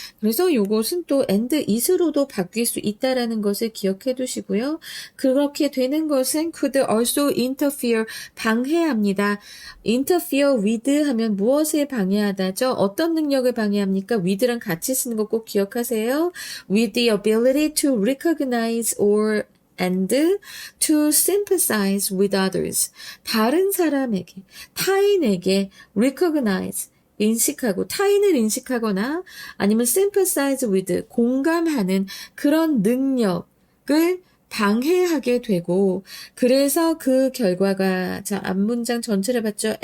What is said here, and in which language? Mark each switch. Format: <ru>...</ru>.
<ko>그래서 요것은 또 and is로도 바뀔 수 있다라는 것을 기억해 두시고요. 그렇게 되는 것은</ko> <en>could also interfere</en> <ko>방해합니다. interfere with 하면 무엇을 방해하다죠? 어떤 능력을 방해합니까? with랑 같이 쓰는 거 꼭 기억하세요.</ko> <en>with the ability to recognize or and to sympathize with others.</en> <ko>다른 사람에게, 타인에게 recognize, 인식하고, 타인을 인식하거나 아니면 sympathize with, 공감하는 그런 능력을 방해하게 되고, 그래서 그 결과가, 자, 앞문장 전체를 봤죠?</ko>